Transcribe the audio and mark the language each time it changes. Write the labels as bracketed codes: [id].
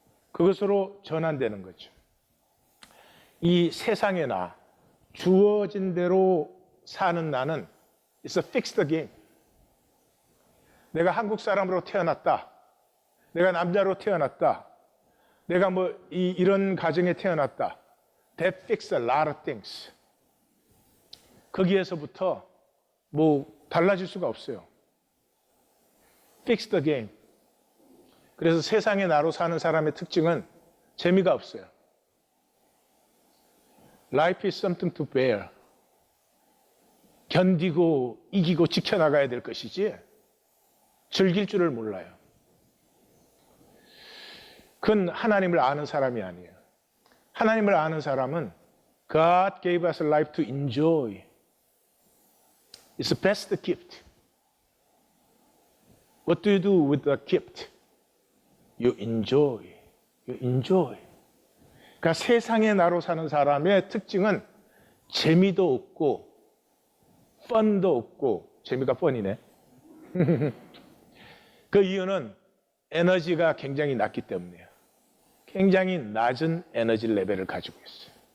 [ko] 그것으로 전환되는 거죠. 이 세상의 나, 주어진 대로 사는 나는 [en] It's a fixed game. [ko] 내가 한국 사람으로 태어났다. 내가 남자로 태어났다. 내가 뭐 이런 가정에 태어났다. [en] That fixed a lot of things. [ko] 거기에서부터 뭐 달라질 수가 없어요. [en] Fix the game. [ko] 그래서 세상의 나로 사는 사람의 특징은 재미가 없어요. [en] Life is something to bear. [ko] 견디고 이기고 지켜나가야 될 것이지 즐길 줄을 몰라요. 그건 하나님을 아는 사람이 아니에요. 하나님을 아는 사람은 [en] God gave us a life to enjoy. It's the best gift. What do you do with the gift? You enjoy. You enjoy. [ko] 그러니까 세상의 나로 사는 사람의 특징은 재미도 없고 펀도 없고 재미가 펀이네. 그 이유는 에너지가 굉장히 낮기 때문이에요. 굉장히 낮은 에너지 레벨을 가지고 있어요.